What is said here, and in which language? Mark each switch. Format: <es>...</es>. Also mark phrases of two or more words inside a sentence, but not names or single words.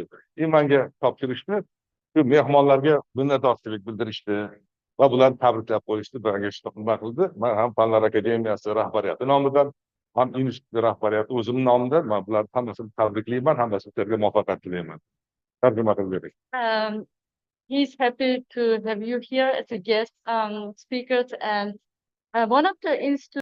<uz>Menga topshirishdi, shu mehmonlarga minnatdorchilik bildirishdi va bularni tabriklab qo'yishdi, menga nima qildi. Men ham Fanlar akademiyasi rahbariyati nomidan, ham institut rahbariyati o'zim nomidan men bularni hammasini tabriklayman, hammasiga muvaffaqiyat tilayman. Tarjima qilib bering.</uz> <en>He's happy to have you here as a guest speakers, and one of the institute</en>